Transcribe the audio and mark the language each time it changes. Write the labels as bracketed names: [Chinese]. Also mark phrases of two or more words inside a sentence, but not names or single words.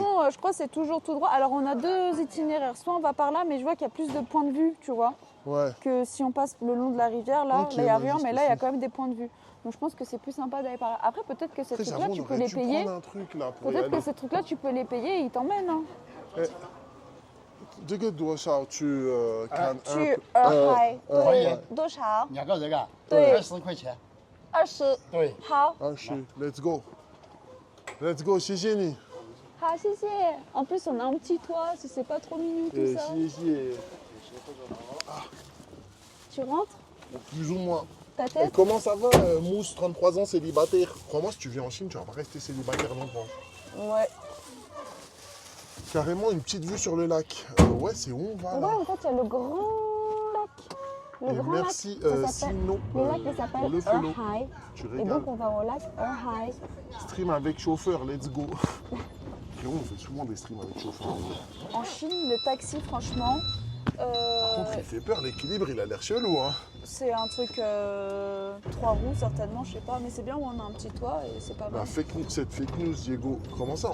[French] façon, je crois que c'est toujours tout droit. Alors, on a deux itinéraires. Soit on va par là, mais je vois qu'il y a plus de points de vue, tu vois, Ouais. que si on passe le long de la rivière. Là, Ok, il n'y a vas-y, rien, c'est mais là, il y a possible. quand même des points de vue. Donc, je pense que c'est plus sympa d'aller par là. Après, peut-être que ces Après, trucs-là, j'avoue, tu on peux aurait les dû payer. prendre un truc là pour y Peut-être aller. que ces trucs-là, tu peux les payer et ils t'emmènent. Hein. [Chinese] Eh, 这个多少去看去洱海，对对，多少 2个人啊，对 20块钱。？20。对，好， [English] Let's go. Let's go, [Chinese] 谢谢你。好，谢谢。 [French] En plus, on a un petit toit, si c'est pas trop mignon tout ça. [Chinese] 谢谢。 [French] Tu rentres Plus ou moins. ta Et tête comment ça va, Mousse, 33 ans, célibataire? Crois-moi, si tu viens en Chine, tu vas pas rester célibataire longtemps. Ouais. Carrément une petite vue sur le lac. Ouais, c'est où on va Ouais, là? en fait, il y a le grand lac. Le Et grand merci, lac. Ça s'appelle- Sino, le lac, il pour s'appelle le follow. Erhai. Tu Et régales. donc, on va au lac Erhai. Stream avec chauffeur, [English] let's go. [French] Frérot, on fait souvent des streams avec chauffeur. En Chine, le taxi, franchement, Par contre, il fait peur, l'équilibre, il a l'air chelou, hein. c'est un truc 3 roues, certainement, je sais pas. Mais c'est bien où on a un petit toit et c'est pas mal. Cette fake news, Diego. Comment ça?